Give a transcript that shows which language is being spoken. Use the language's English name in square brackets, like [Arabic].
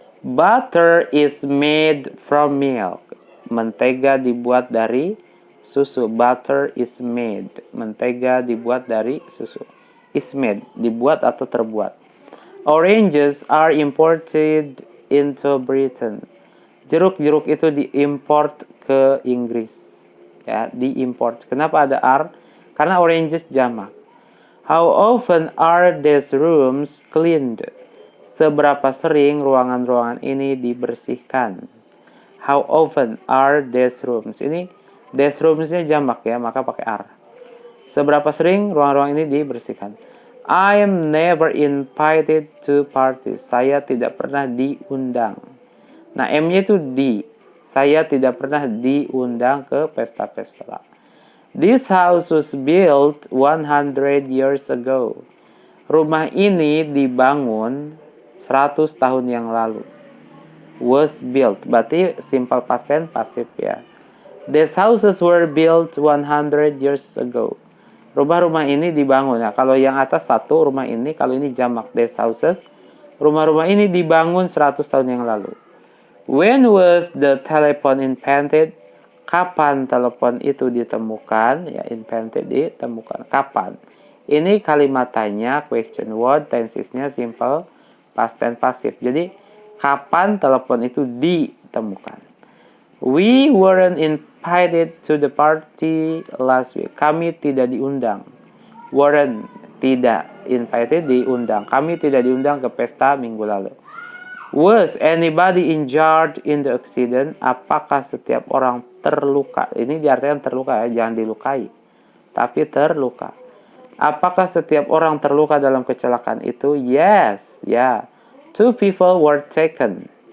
[English] Butter is made from milk. [Indonesian] Mentega dibuat dari susu. [English] Butter is made. [Indonesian] Mentega dibuat dari susu. [English] Is made, [Indonesian] dibuat atau terbuat. [English] Oranges are imported into Britain. [Indonesian] Jeruk-jeruk itu diimport ke Inggris. Ya, diimport. Kenapa ada are? Karena oranges jamak. [English] How often are these rooms cleaned? [Indonesian] Seberapa sering ruangan-ruangan ini dibersihkan? [English] How often are these rooms? [Indonesian] Ini these rooms-nya jamak ya, maka pakai are. Seberapa sering ruangan-ruangan ini dibersihkan? [English] I am never invited to parties. [Indonesian] Saya tidak pernah diundang. Nah, M-nya itu di. Saya tidak pernah diundang ke pesta-pesta. [English] This house was built 100 years ago. [Indonesian] Rumah ini dibangun 100 tahun yang lalu. [English] Was built, [Indonesian] berarti simple past tense pasif ya. [English] These houses were built 100 years ago. [Indonesian] Rumah-rumah ini dibangun. Nah, kalau yang atas satu rumah ini, kalau ini jamak [English] these houses, [Indonesian] rumah-rumah ini dibangun 100 tahun yang lalu. [English] When was the telephone invented? [Indonesian] Kapan telepon itu ditemukan? Ya, invented ditemukan. Kapan? Ini kalimat tanya, question word, tensesnya simple, past tense pasif. Jadi, kapan telepon itu ditemukan? [English] We weren't invited to the party last week. [Indonesian] Kami tidak diundang. Weren't, tidak. Invited, diundang. Kami tidak diundang ke pesta minggu lalu. [English] Was anybody injured in the accident? [Indonesian] Apakah setiap orang terluka? Ini diartikan terluka ya, jangan dilukai. Tapi terluka. Apakah setiap orang terluka dalam kecelakaan itu? [English] Yes, ya. Yeah. 2 people were taken.